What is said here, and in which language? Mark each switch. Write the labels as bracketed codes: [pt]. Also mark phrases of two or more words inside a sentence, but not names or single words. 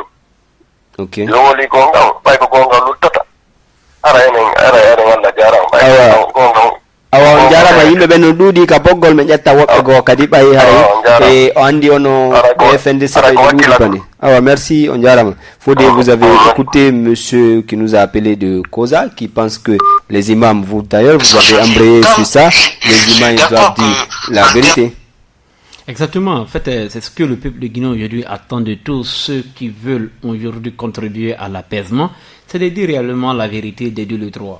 [en] Okay. [ff] Yo woli gonga bay ko gonga luttata. Ara wala jara bay gonga. Awa jarama yimɓe ɓe no ɗuuɗi ka boggol ɓe ƴetta woɓɓe goo kadi ɓayi hay e o anndi ono FNDC ɓe ɗuuɗi kadi. Awa merci, on jarama. [fr] Fodé, vous avez écouté monsieur qui nous a appelé de Koza, qui pense que les imams, vous d'ailleurs, vous avez embrayé sur ça, les imams ils doivent dire la vérité. Exactement, en fait, c'est ce que le peuple de Guinée aujourd'hui attend de tous ceux qui veulent aujourd'hui contribuer à l'apaisement, c'est de dire réellement la vérité des deux le droit.